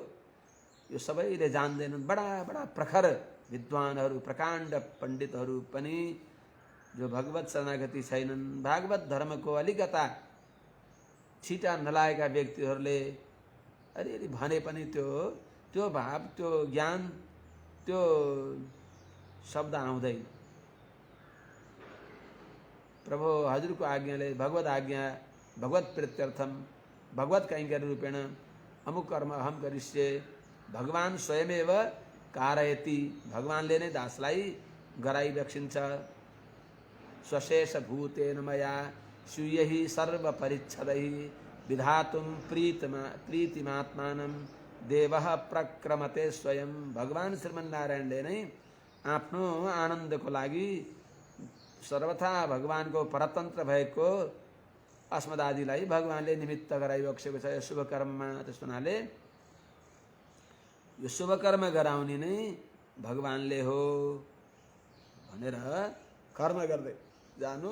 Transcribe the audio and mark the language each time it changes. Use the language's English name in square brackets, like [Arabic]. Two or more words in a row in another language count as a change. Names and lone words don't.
[Nepali] यो सबैले जान्दैनन्, बडा बडा प्रखर विद्वानहरू प्रकाण्ड पण्डितहरू पनि जो भगवत शरणागति छैनन्, भागवत धर्मको अलिकता छिटा नलागेका व्यक्तिहरूले अलिअलि भने पनि त्यो भाव, त्यो ज्ञान, त्यो शब्द आउँदैन। प्रभु हजुरको आज्ञाले [Sanskrit] भगवत आज्ञा भगवत प्रीत्यर्थम भगवत कैंकर्य रूपेण अमुक कर्म अहम करिष्ये, भगवान स्वयमेव कारयति, [Nepali] भगवानले नै दासलाई गराइबक्सिन्छ। [Sanskrit] स्वशेष भूतेन मया स्वीयहि सर्व परिच्छदै विधातुम प्रीतिमात्मानं देवः प्रक्रमते स्वयं। [Nepali] भगवान श्रीमन्नारायणले नै आफ्नो आनन्दको लागि सर्वथा भगवानको परतन्त्र भएको अस्मदादिलाई भगवानले निमित्त गराइबक्सेको छ यो शुभ कर्ममा। त्यस हुनाले यो शुभ कर्म गराउने नै भगवानले हो भनेर कर्म गर्दै जानु।